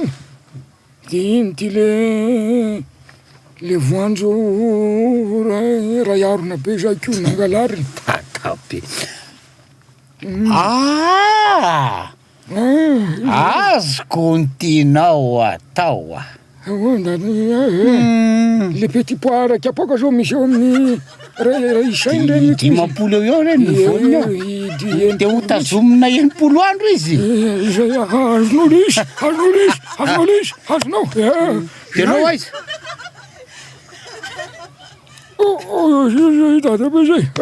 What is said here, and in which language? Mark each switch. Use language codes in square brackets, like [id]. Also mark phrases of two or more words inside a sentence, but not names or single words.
[mg] Dia ino ty le voanjo ray arona be zay koa nangalariny. Dadabe. azoko ny tianao atao a [fr] le petit poire [mg] kapoaka zao misy eo amin'ny isainy reny dimampolo eo reny mivolony eo de ho tazomina enimpolo andro izy zay azonao lisy azonao tenao aiza dadabe zay